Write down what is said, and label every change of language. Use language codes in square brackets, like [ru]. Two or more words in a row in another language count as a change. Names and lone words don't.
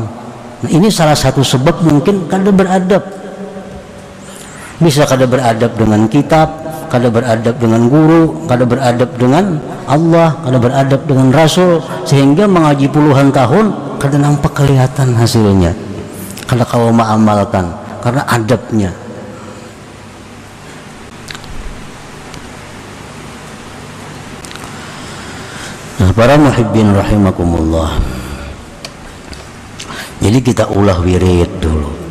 [bjn] Nah, ini salah satu sebab mungkin kada beradab. Bisa kada beradab dengan kitab, kada beradab dengan guru, kada beradab dengan Allah, kada beradab dengan Rasul, sehingga mengaji puluhan tahun kada nampak kelihatan hasilnya, kada kau mengamalkan karena adabnya. Nah, para [ar] محبين رحمكم الله, [bjn] jadi kita ulah wirid dulu,